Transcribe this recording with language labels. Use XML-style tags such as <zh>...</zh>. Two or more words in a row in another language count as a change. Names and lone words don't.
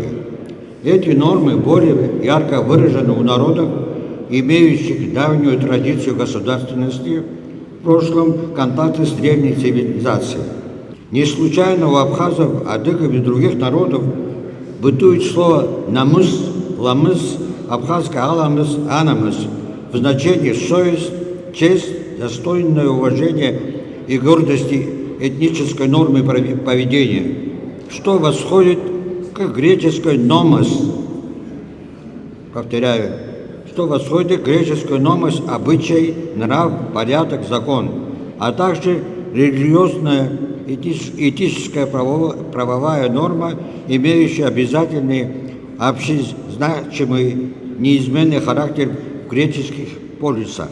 <ru>Эти нормы более ярко выражены у народов, имеющих давнюю традицию государственности, в прошлом контакты с древней цивилизацией. Не случайно у абхазов, адыгов и других народов бытует слово «намыс», «ламыс», абхазское «аламыс», «анамыс» в значении «совесть», «честь», «достойное уважение» и гордости этнической нормы поведения, что восходит к греческой «номос». Повторяю, что восходит к греческой «номос» – обычай, нрав, порядок, закон, а также религиозное этическая правовая норма, имеющая обязательный, общезначимый, неизменный характер в греческих полисах.</ru>